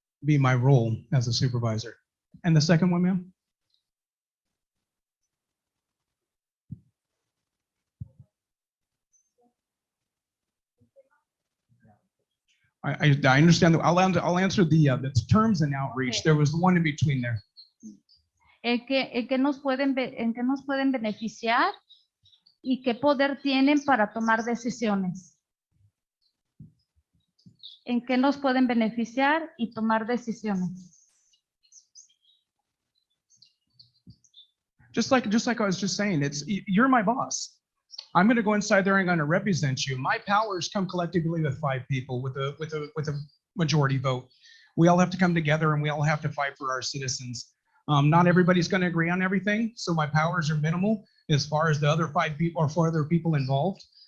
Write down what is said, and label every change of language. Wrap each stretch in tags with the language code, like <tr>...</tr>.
<en>Be my role as a supervisor. And the second one, ma'am? I understand that. I'll answer the terms and outreach. Okay. There was one in between there.</en> <es>¿En qué nos pueden beneficiar y qué poder tienen para tomar decisiones? ¿En qué nos pueden beneficiar y tomar decisiones?</es> <en>Just like I was just saying, you're my boss. I'm going to go inside there and I'm going to represent you. My powers come collectively with 5 people with a majority vote. We all have to come together and we all have to fight for our citizens. Not everybody's going to agree on everything, so my powers are minimal as far as the other 5 people or 4 other people involved.</en>